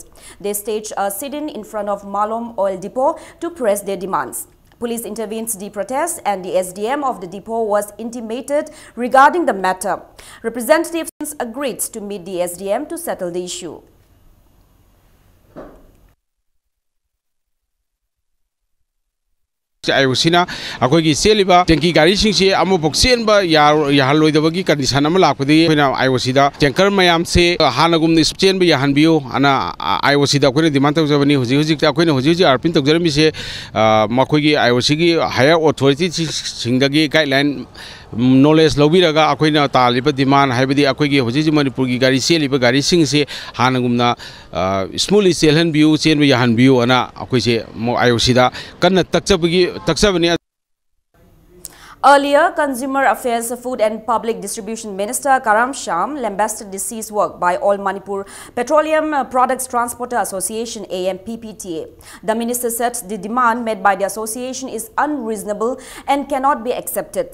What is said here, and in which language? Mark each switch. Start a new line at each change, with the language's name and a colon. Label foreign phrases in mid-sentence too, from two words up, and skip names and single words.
English: They staged a sit-in in front of Malom Oil Depot to press their demands. Police intervened the protest and the SDM of the depot was intimated regarding the matter. Representatives agreed to meet the SDM to settle the issue.
Manipuri: IOCना अखोगी सेलिबा टैंकी गाड़ी सिंसे अमबोक सेनबा याहलोइदबगी कंडीशन अमा लापदि अखोइना IOC दा टैंकर मयाम से हानगुमनि चेनबा याहनबियो अना IOC दा अखोइना डिमांड तौजबनी हुजि हुजि अखोइना हुजि हुजि आरपिन तौजरमिसे मखोगी IOC गी
English: higher authority
Manipuri: सिंगदगी
English: guideline knowledge
Manipuri: lobiraga akoina taliba demand haibadi akoigi hoji manipur gi gari seliba gari singse hanagumna smoothly selhan view chen yahan view ana akoise mo IOC da kanna takchabani.
English: Earlier, Consumer Affairs, Food and Public Distribution Minister Karam Sham lambasted the seized work by All Manipur Petroleum Products Transporter Association AMPPTA. The minister said the demand made by the association is unreasonable and cannot be accepted.